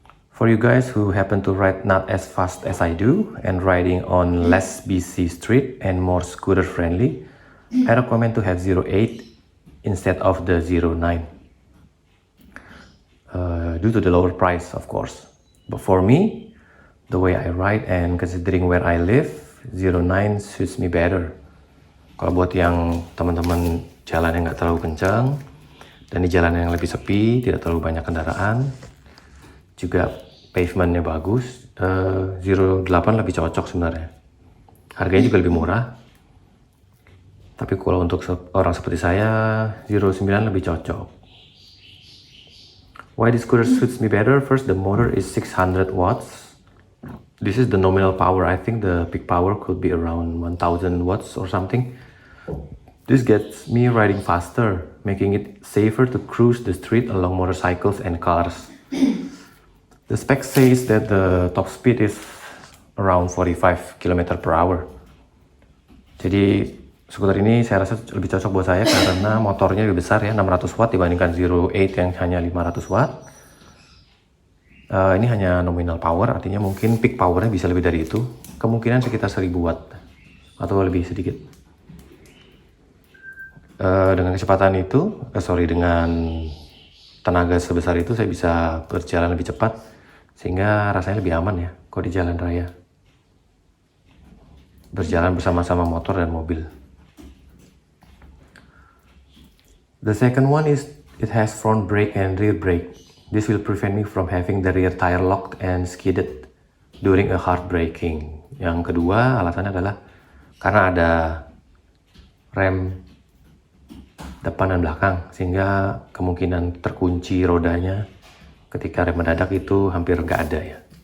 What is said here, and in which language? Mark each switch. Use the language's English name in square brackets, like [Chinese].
[English] For you guys who happen to ride not as fast as I do and riding on less busy street and more scooter friendly, I recommend to have 08 instead of the 09. Due to the lower price of course. But for me, the way I ride and considering where I live, 09 suits me better. [Indonesian] Kalau buat yang teman-teman jalan yang nggak terlalu kencang dan di jalan yang lebih sepi, tidak terlalu banyak kendaraan, juga pavementnya bagus, 08 lebih cocok sebenarnya. Harganya juga lebih murah. Tapi kalau untuk orang seperti saya, 09 lebih cocok. [English] Why this scooter suits me better? First, the motor is 600 watts. This is the nominal power. I think the peak power could be around 1000 watts or something. This gets me riding faster, making it safer to cruise the street along motorcycles and cars. The spec says that the top speed is around 45 km per hour. [Indonesian] Jadi skuter ini saya rasa lebih cocok buat saya karena motornya lebih besar ya, 600 watt dibandingkan 08 yang hanya 500 watt. Ini hanya nominal power, artinya mungkin peak powernya bisa lebih dari itu. Kemungkinan sekitar 1000 watt atau lebih sedikit. Dengan kecepatan itu, dengan tenaga sebesar itu saya bisa berjalan lebih cepat sehingga rasanya lebih aman ya kalau di jalan raya. Berjalan bersama-sama motor dan mobil. [English] The second one is it has front brake and rear brake. This will prevent me from having the rear tire locked and skidded during a hard braking. [Indonesian] Yang kedua alasannya adalah karena ada rem depan dan belakang sehingga kemungkinan terkunci rodanya ketika rem mendadak itu hampir nggak ada ya.